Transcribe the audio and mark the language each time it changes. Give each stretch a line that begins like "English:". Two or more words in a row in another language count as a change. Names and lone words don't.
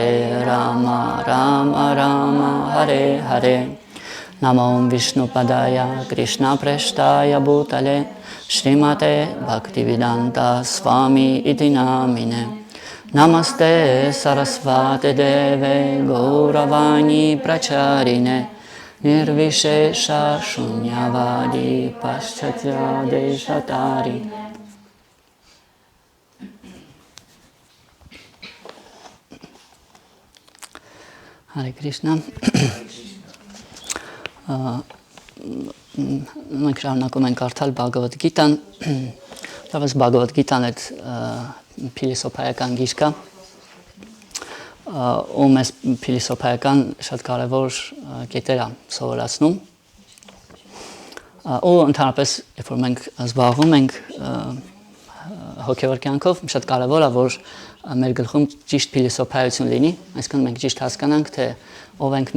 Sanskrit: राम राम हरे हरे नमो विष्णु पादाय कृष्ण प्रेष्ठाय भूतले श्रीमते भक्तिवेदान्त स्वामी इति नामिने नमस्ते सारस्वते देवे गौरवाणी प्रचारिणे निर्विशेष शून्यवादी पाश्चात्य देशतारि हरे कृष्ण
Armenian: Մենք շարունակում ենք կարդալ Բhagavad Gita-ն, դեռևս Bhagavad Gita-ն այդ փիլիսոփայական գիրք է, ու մեզ փիլիսոփայական շատ կարևոր կետեր է սովորացնում, ու ընդհանրապես երբ որ մենք զբաղվում ենք հոգևոր կյանքով, շատ կարևոր է որ մեր գլխում ճիշտ փիլիսոփայություն լինի, այսինքն մենք ճիշտ հասկանանք թե ով ենք